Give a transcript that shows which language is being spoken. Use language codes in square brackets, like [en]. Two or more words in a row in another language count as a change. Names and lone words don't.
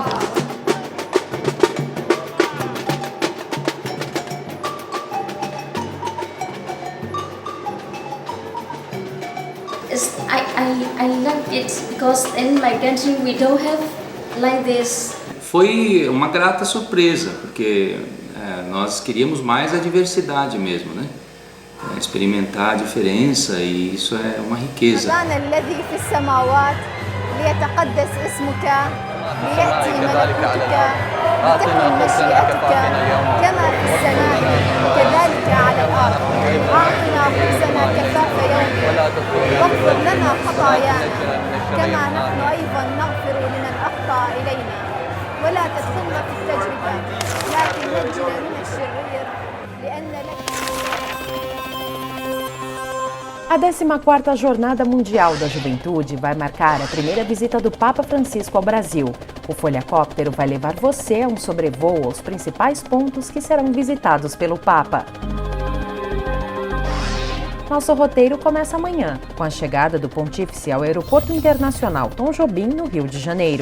[en] I love it because in my country we don't have like this. [pt] Foi uma grata surpresa, porque nós queríamos mais a diversidade mesmo, né? Experimentar a diferença, e isso é uma riqueza. [ar] ليتقدس اسمك ليأتي ملكوتك لتكن مشيئتك كما في السماء كذلك على الأرض أعطنا خبزنا كفاف يومنا واغفر لنا خطايانا كما نحن أيضا نغفر لمن أخطأ إلينا ولا تدخلنا في التجربة لكن نجنا من الشرير لأن لك. [pt] A 14ª Jornada Mundial da Juventude vai marcar a primeira visita do Papa Francisco ao Brasil. O Folhacóptero vai levar você a um sobrevoo aos principais pontos que serão visitados pelo Papa. Nosso roteiro começa amanhã, com a chegada do Pontífice ao Aeroporto Internacional Tom Jobim, no Rio de Janeiro.